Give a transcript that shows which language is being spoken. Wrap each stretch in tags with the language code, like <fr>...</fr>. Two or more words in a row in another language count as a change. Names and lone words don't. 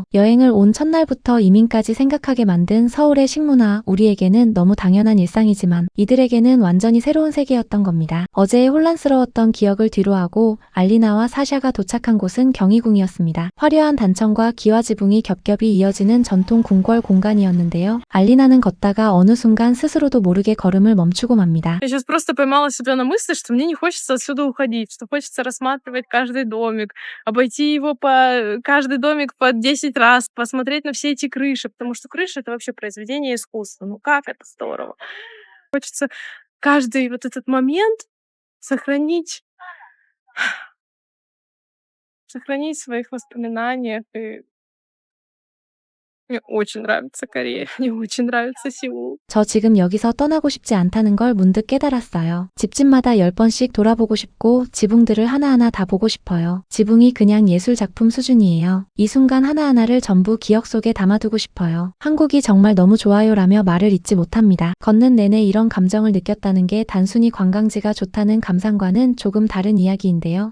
<ko>여행을 온 첫날부터 이민까지 생각하게 만든 서울의 식문화, 우리에게는 너무 당연한 일상이지만 이들에게는 완전히 새로운 세계였던 겁니다. 어제의 혼란스러웠던 기억을 뒤로하고 알리나와 사샤가 도착한 곳은 경희궁이었습니다. 화려한 단청과 기와 지붕이 겹겹이 이어지는 전통 궁궐 공간이었는데요. 알리나는 걷다가 어느 순간 스스로도 모르게 걸음을 멈추고 맙니다.</ko> <ru>Я сейчас просто поймала себя на мысли, что мне не хочется отсюда уходить, что хочется рассматривать каждый домик, обойти его каждый домик по 10 раз, посмотреть на все эти крыши, потому что крыша — это вообще произведение искусства. Ну как это здорово! Хочется каждый вот этот момент сохранить, сохранить в своих воспоминаниях и Мне очень нравится Корея. Мне очень нравится Сеул.</ru> <ko>저 지금 여기서 떠나고 싶지 않다는 걸 문득 깨달았어요. 집집마다 10번씩 돌아보고 싶고 지붕들을 하나하나 다 보고 싶어요. 지붕이 그냥 예술 작품 수준이에요. 이 순간 하나하나를 전부 기억 속에 담아두고 싶어요. 한국이 정말 너무 좋아요라며 말을 잇지 못합니다. 걷는 내내 이런 감정을 느꼈다는 게 단순히 관광지가 좋다는 감상과는 조금 다른 이야기인데요.</ko>